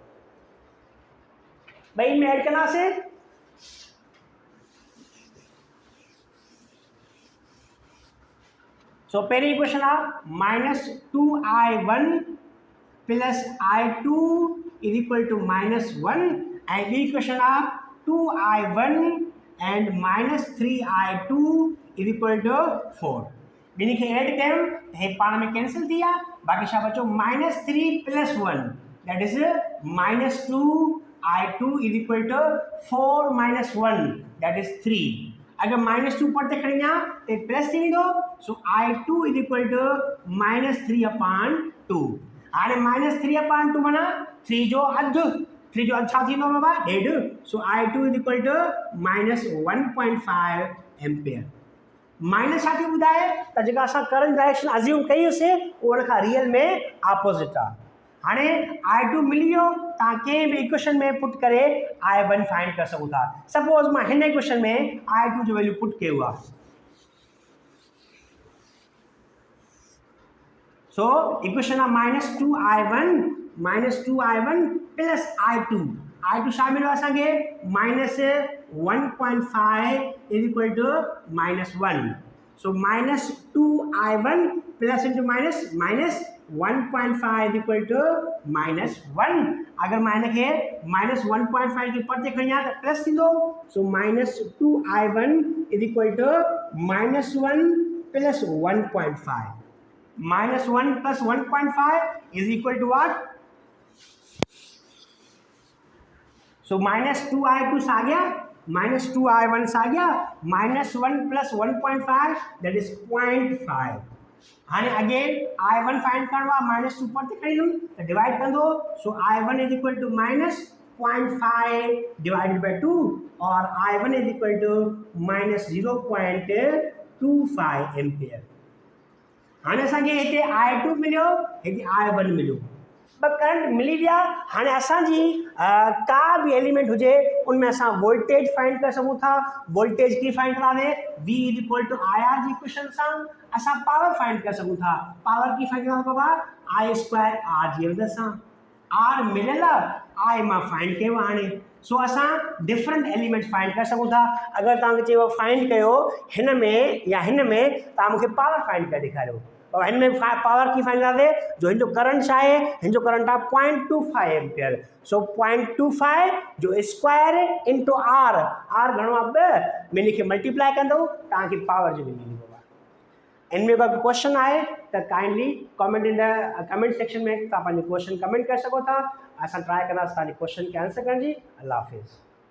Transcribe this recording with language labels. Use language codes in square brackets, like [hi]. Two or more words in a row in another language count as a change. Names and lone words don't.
[sd] ॿई में ऐड कंदासीं, सो पहिरीं इक्वेशन आहे -2I1 + I2 = -1, ऐं ॿी इक्वेशन आहे 2I1 and -3I2 = 4। ॿिन्ही खे ऐड कयूं त हे पाण में कैंसिल थी विया, बाक़ी छा बचो -3 + 1 [en] that is [sd] -2I2 = 4 - 1 [en] that is [sd] 3। अगर -2 परते खणी वञा तो प्लस थी वेंदो, सो I2 = -3/2। हाणे -3/2 माना 3 जो अधु, 3 जो अधु छा थींदो बाबा 1.5, सो I2 = -1.5 एम्पियर। माइनस छा थी ॿुधाए त जेका असां [en] current direction assume [sd] कईसीं उहो उन खां रियल में अपोजिट आहे। हाणे I2 मिली वियो, तव्हां कंहिं बि इक्वेशन में पुट करे I1 फाइंड करे सघो था। सपोज मां हिन इक्वेशन में I2 जो [en] value put [sd] कयो आहे, सो इक्वेशन आहे -2I1 + I2 छा मिलियो असांखे -1.5 = -1, सो -2I1 [en] plus into minus [sd] -1.5 = -1। अगर मां हिनखे -1.5 के परते खणी आहियां त प्लस थींदो, सो -2I1 = -1 + 1.5, -1 + 1.5 = what, सो -2I2 [hi] आ गया, [sd] -2I1 [hi] आ गया, [sd] -1 + 1.5 [en] that is [sd] 0.5। हाँ अगेन I1 फाइंड करवा -2 परते खणींदुम तो डिवाइड कंदो, सो I1 = -0.5 / 2 और I1 = -0.25 एम्पियर। हाँ असांखे हिते I2 मिलियो, हिते I1 मिलियो, ब करंट मिली विया। हाँ असांजी का भी एलिमेंट हुए उनमें असां [en] voltage find [sd] कर सकूं था। वोल्टेज की फाइंड करावे V = IR जी इक्वेशन सां असां [en] power find [sd] कर सकूं था। पावर की फाइंड करावे बाबा I² R जी मदद सां। R मिलियल I मां फाइंड कयो हाणे, सो असां [en] different elements find [sd] कर सकूं था। अगर तव्हांखे चयो फाइंड कयो हिन में या हिन में, तव्हां मूंखे [en] power find [sd] करे ॾेखारियो। और हिन में पावर की फाइंड कंदासीं जो हिन जो करंट छा आहे, हिन जो करंट आहे 0.25 एम्पियर। सो 0.25 जो [en] square into R, [sd] आर घणो आहे 2 में इनखे मल्टीप्लाई कंदो तव्हांखे पावर जो मिली वेंदो आहे। इनमें कोई क्वेश्चन आहे त [en] kindly comment in the comment section [sd] में तव्हां पंहिंजो क्वेश्चन कमेंट करे सघो था। असां ट्राई कंदासीं तव्हांजे क्वेश्चन खे आंसर करण जी। अल्लाह हाफ़िज़।